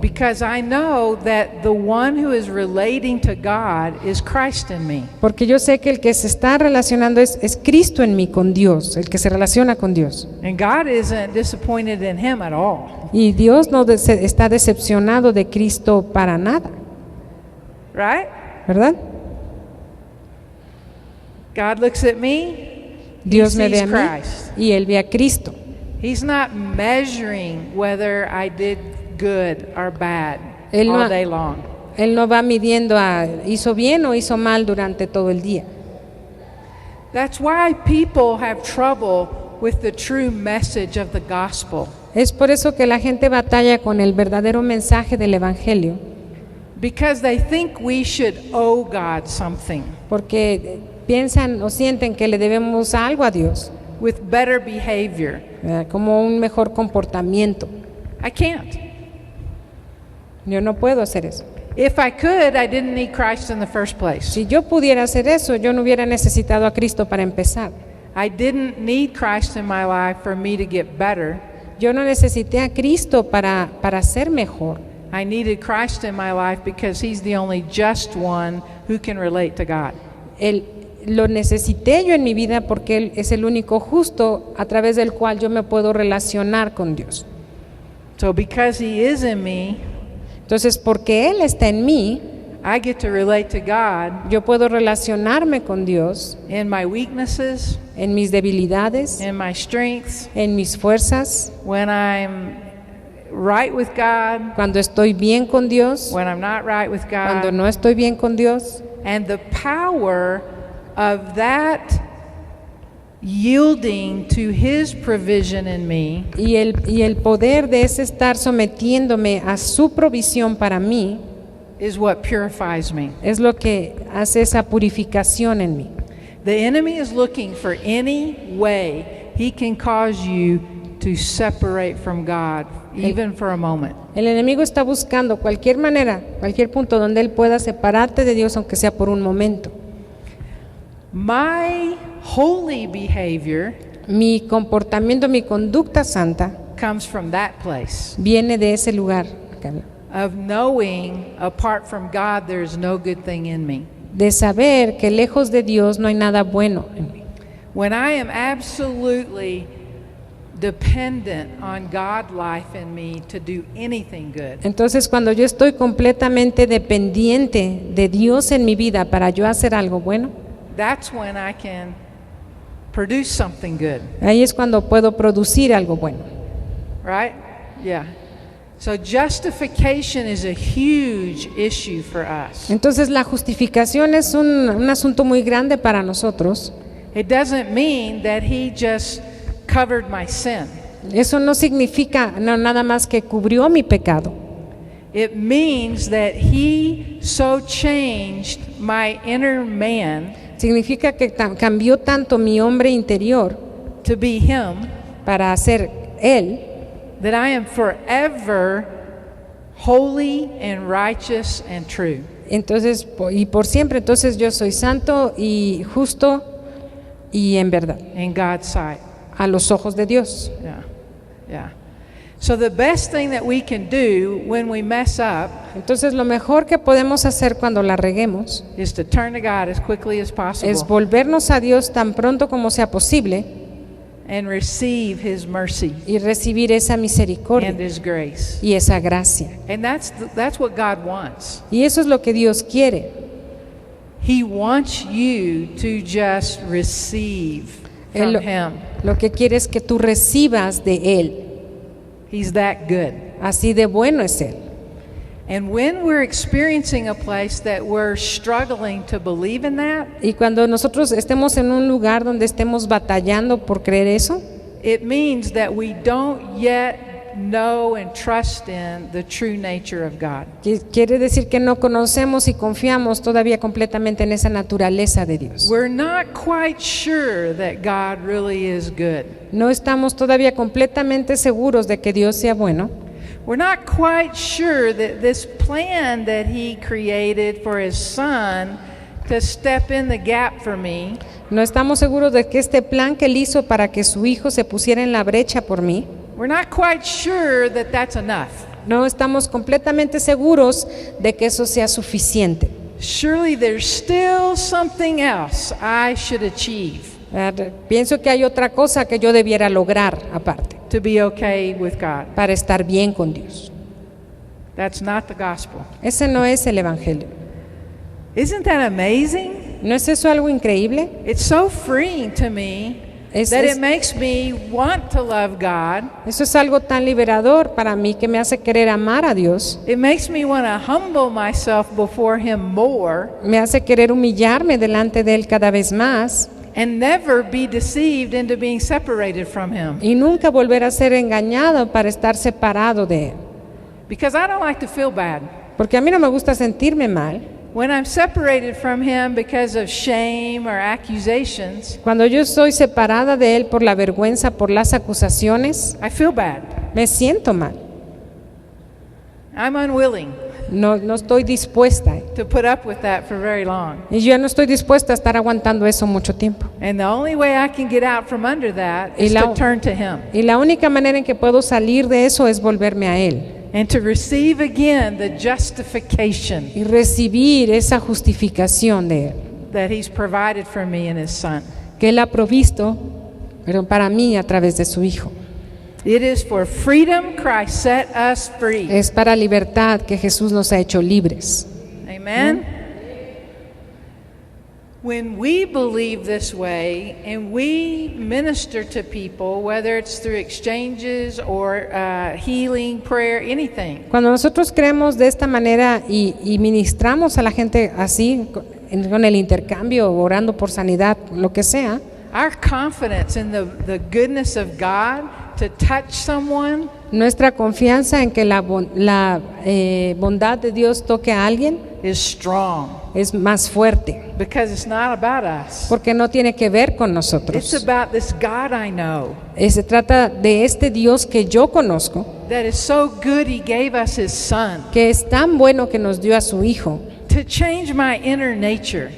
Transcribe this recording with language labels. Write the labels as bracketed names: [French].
[English] Because I know that the one who is relating to God is Christ in me. [Spanish] Porque yo sé que el que se está relacionando es Cristo en mí con Dios, el que se relaciona con Dios. [English] And God isn't disappointed in him at all. [Spanish] Y Dios no está decepcionado de Cristo para nada, [English] Right? [Spanish] ¿verdad? [English] God looks at me, [Spanish] Dios [English] he [Spanish] me ve [English] sees [Spanish] a mí [English] Christ. [Spanish] y Él ve a Cristo. [English] He's not measuring whether I did good or bad [Spanish] Él no- [English] all day long. [Spanish] Él no va midiendo hizo bien o hizo mal durante todo el día. [English] That's why people have trouble with the true message of the gospel. [Spanish] Es por eso que la gente batalla con el verdadero mensaje del Evangelio, [English] Because they think we should owe God something [Spanish] porque piensan o sienten que le debemos algo a Dios, [English] with better behavior. [Spanish] como un mejor comportamiento. [English] I can't. [Spanish] Yo no puedo hacer eso. [English] If I could, I didn't need Christ in the first place. [Spanish] Si yo pudiera hacer eso, yo no hubiera necesitado a Cristo para empezar. [English] I didn't need Christ in my life for me to get better. [Spanish] Yo no necesité a Cristo para ser mejor. [English] I needed Christ in my life because he's the only just one who can relate to God. [Spanish] lo necesité yo en mi vida porque Él es el único justo a través del cual yo me puedo relacionar con Dios. [English] So because He is in me, [Spanish] Entonces, porque Él está en mí, [English] I get to relate to God [Spanish] yo puedo relacionarme con Dios [English] in my weaknesses, [Spanish] en mis debilidades, [English] in my strengths, [Spanish] en mis fuerzas, [English] when I'm right with God, [Spanish] cuando estoy bien con Dios, [English] when I'm not right with [Spanish] cuando [English] God. [Spanish] no estoy bien con Dios. [English] And the power of that yielding to His provision in me [Spanish] Y el poder de ese estar sometiéndome a su provisión para mí [English] is what purifies me. [Spanish] es lo que hace esa purificación en mí. [English] The enemy is looking for any way he can cause you to separate from God, even for a moment. [Spanish] El enemigo está buscando cualquier manera, cualquier punto donde él pueda separarte de Dios, aunque sea por un momento. [English] My holy behavior [Spanish] Mi comportamiento, mi conducta santa [English] comes from that place [Spanish] viene de ese lugar, [English] of knowing apart from God there's no good thing in me. [Spanish] de saber que lejos de Dios no hay nada bueno en mí. [English] When I am absolutely dependent on God life in me to do anything good, [Spanish] Entonces, cuando yo estoy completamente dependiente de Dios en mi vida para yo hacer algo bueno, [English] that's when I can produce something good, [Spanish] ahí es cuando puedo producir algo bueno. [English] right? Yeah. So justification is a huge issue for us. [Spanish] Entonces, la justificación es un asunto muy grande para nosotros. [English] It doesn't mean that He just covered my sin. [Spanish] Eso no significa nada más que cubrió mi pecado. [English] It means that He so changed my inner man [Spanish] Significa que cambió tanto mi hombre interior [English] to be Him [Spanish] para ser Él, [English] that I am forever holy and righteous and true. [Spanish] entonces, y por siempre, entonces yo soy santo y justo y en verdad, [English] In God's sight. [Spanish] a los ojos de Dios. [English] Yeah. Yeah. So the best thing that we can do when we mess up [Spanish] Entonces, lo mejor que podemos hacer cuando la reguemos [English] is to turn to God as quickly as possible [Spanish] es volvernos a Dios tan pronto como sea posible [English] and receive His mercy [Spanish] y recibir esa misericordia [English] and His grace. [Spanish] y esa gracia. [English] And that's what God wants. [Spanish] Y eso es lo que Dios quiere. [English] He wants you to just receive from [Spanish] Él [English] Him. [Spanish] lo que quiere es que tú recibas de Él. [English] He's that good. [Spanish] Así de bueno es Él. [English] And when we're experiencing a place that we're struggling to believe in that, [Spanish] Y cuando nosotros estemos en un lugar donde estemos batallando por creer eso, [English] it means that we don't yet know and trust in the true nature of God. [Spanish] quiere decir que no conocemos y confiamos todavía completamente en esa naturaleza de Dios. [English] We're not quite sure that God really is good. [Spanish] No estamos todavía completamente seguros de que Dios sea bueno. [English] We're not quite sure that this plan that He created for His Son to step in the gap for me [Spanish] No estamos seguros de que este plan que Él hizo para que su Hijo se pusiera en la brecha por mí, [English] we're not quite sure that that's enough. [Spanish] no estamos completamente seguros de que eso sea suficiente. [English] Surely there's still something else I should achieve [Spanish] Pienso que hay otra cosa que yo debiera lograr aparte [English] to be okay with God. [Spanish] para estar bien con Dios. [English] That's not the gospel. [Spanish] Ese no es el Evangelio. [English] Isn't that amazing? [Spanish] ¿No es eso algo increíble? [English] It's so freeing to me that it makes me want to love God. [Spanish] Eso es algo tan liberador para mí que me hace querer amar a Dios. [English] It makes me want to humble myself before Him more [Spanish] Me hace querer humillarme delante de Él cada vez más [English] and never be deceived into being separated from Him. [Spanish] y nunca volver a ser engañado para estar separado de Él. [English] Because I don't like to feel bad. [Spanish] Porque a mí no me gusta sentirme mal. [English] When I'm separated from Him because of shame or accusations, [Spanish] Cuando yo soy separada de Él por la vergüenza, por las acusaciones, [English] I feel bad. [Spanish] me siento mal. [English] I'm unwilling [Spanish] No estoy dispuesta. [English] to put up with that for very long. [Spanish] Y yo no estoy dispuesta a estar aguantando eso mucho tiempo. [English] And the only way I can get out from under that [Spanish] Y [English] is [Spanish] la- [English] to turn to Him [Spanish] Y la única manera en que puedo salir de eso es volverme a Él [English] and to receive again the justification [Spanish] y recibir esa justificación de Él [English] that He's provided for me in His Son. [Spanish] que Él ha provisto, pero para mí a través de su Hijo. [English] It is for freedom Christ set us free. [Spanish] Es para libertad que Jesús nos ha hecho libres. [English] Amen? When we believe this way and we minister to people, whether it's through exchanges or healing, prayer, anything, [Spanish] Cuando nosotros creemos de esta manera y ministramos a la gente así, con el intercambio, orando por sanidad, lo que sea, [English] our confidence in the goodness of God to touch someone [Spanish] nuestra confianza en que la bondad de Dios toque a alguien [English] is strong [Spanish] es más fuerte, [English] because it's not about us. [Spanish] porque no tiene que ver con [English] It's [Spanish] nosotros. [English] about this God I know [Spanish] Se trata de este Dios que yo conozco, [English] that is so good He gave us His Son [Spanish] que es tan bueno que nos dio a su Hijo [English] to change my inner nature,